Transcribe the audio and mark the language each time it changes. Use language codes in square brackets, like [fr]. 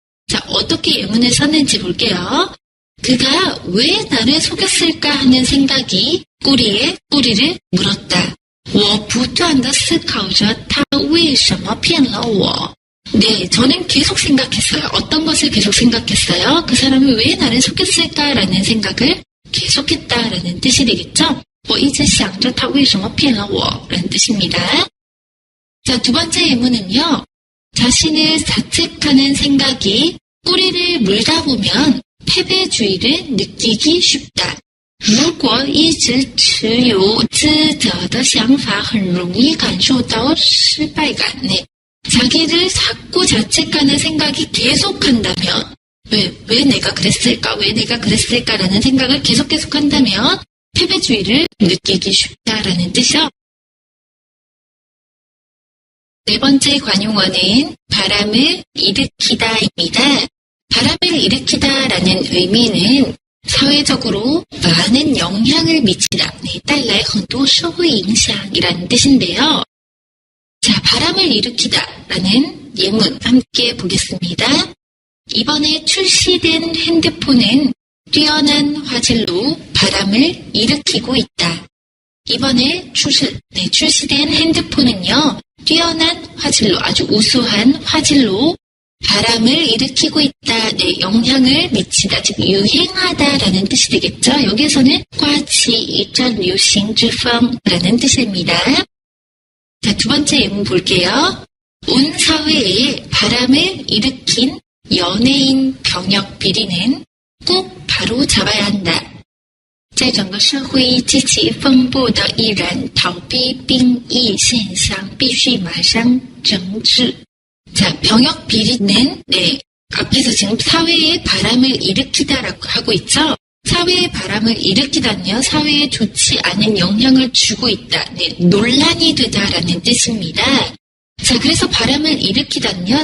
[ko] 자, 어떻게 예문을 썼는지 볼게요. 그가 왜 나를 속였을까 하는 생각이 꼬리에 꼬리를 물었다. [zh] 我不断地思考着他为什么骗了我. [ko] 네, 저는 계속 생각했어요. 어떤 것을 계속 생각했어요? 그 사람이 왜 나를 속였을까라는 생각을 계속했다라는 뜻이 되겠죠? [zh] 我一直想着他为什么骗了我 [ko] 라는 뜻입니다. 자, 두 번째 예문은요. 자신을 자책하는 생각이 뿌리를 물다 보면 패배주의를 느끼기 쉽다. [zh] 如果一直持有自责的想法很容易感受到失败感. [ko] 네. 자기를 자꾸 자책하는 생각이 계속한다면 왜 내가 그랬을까? 왜 내가 그랬을까라는 생각을 계속한다면 패배주의를 느끼기 쉽다라는 뜻이요. 네 번째 관용어는 바람을 일으키다입니다. 바람을 일으키다라는 의미는 사회적으로 많은 영향을 미치다. 네, [zh] 带来很多社会影响 [ko] 이라는 뜻인데요. 자, 바람을 일으키다라는 예문 함께 보겠습니다. 이번에 출시된 핸드폰은 뛰어난 화질로 바람을 일으키고 있다. 이번에 출시된 핸드폰은요. 뛰어난 화질로 아주 우수한 화질로 바람을 일으키고 있다. 네, 영향을 미치다. 즉 유행하다라는 뜻이 되겠죠. 여기에서는 [zh] 刮起一阵流行之风 [ko] 라는 뜻입니다. 자, 두 번째 예문 볼게요. 온 사회에 바람을 일으킨 연예인 병역 비리는 꼭 바로 잡아야 한다. [zh] 在整个社会激起风波的艺人逃避兵役现象必须马上整治. [ko] 자, 병역 비리는 네, 앞에서 지금 사회에 바람을 일으키다라고 하고 있죠. 사회에 바람을 일으키다는요. 사회에 좋지 않은 영향을 주고 있다. 네, 논란이 되다라는 뜻입니다. 자, 그래서 바람을 일으키다는요.